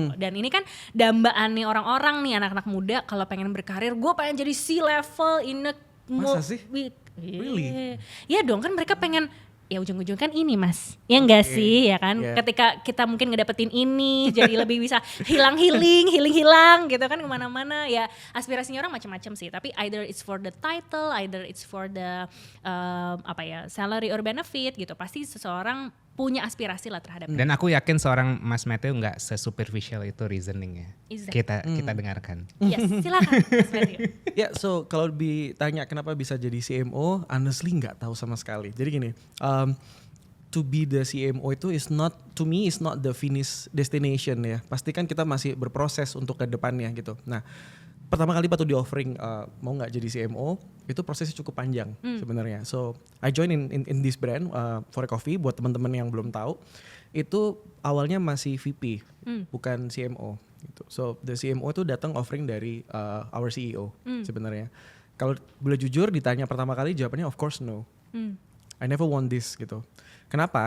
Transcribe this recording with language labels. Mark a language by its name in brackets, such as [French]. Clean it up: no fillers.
[Indonesian] Dan ini kan dambaan nih orang-orang nih, anak-anak muda kalau pengen berkarir, gue pengen jadi [English] C-level in a [Indonesian] Masa sih? [English] Really? [Indonesian] Ya dong, kan mereka pengen ya ujung-ujung kan ini Mas. Ya enggak sih ya kan. Yeah. Ketika kita mungkin ngedapetin ini jadi lebih bisa hilang gitu kan kemana-mana. Ya aspirasinya orang macam-macam sih. Tapi [English] either it's for the title, either it's for the salary or benefit gitu. [Indonesian] Pasti seseorang punya aspirasi lah terhadap Dan aku yakin seorang Mas Matthew nggak sesuperficial itu reasoningnya. [English] Exactly. [Indonesian] Kita dengarkan. Yes, silakan Mas Matthew. Ya, so kalau ditanya kenapa bisa jadi CMO, honestly nggak tahu sama sekali. Jadi gini, [English] to be the CMO [Indonesian] itu [English] is not the finish destination [Indonesian] ya. Pasti kan kita masih berproses untuk ke depannya gitu. Nah, pertama kali waktu di offering mau nggak jadi CMO, itu prosesnya cukup panjang sebenarnya. [English] So I join in this brand For a Coffee. [Indonesian] Buat teman-teman yang belum tahu, itu awalnya masih VP, bukan CMO. Gitu. So the CMO itu datang offering dari [English] our CEO [Indonesian] sebenarnya. Kalau boleh jujur ditanya pertama kali jawabannya [English] of course no. I never want this [Indonesian] gitu. Kenapa?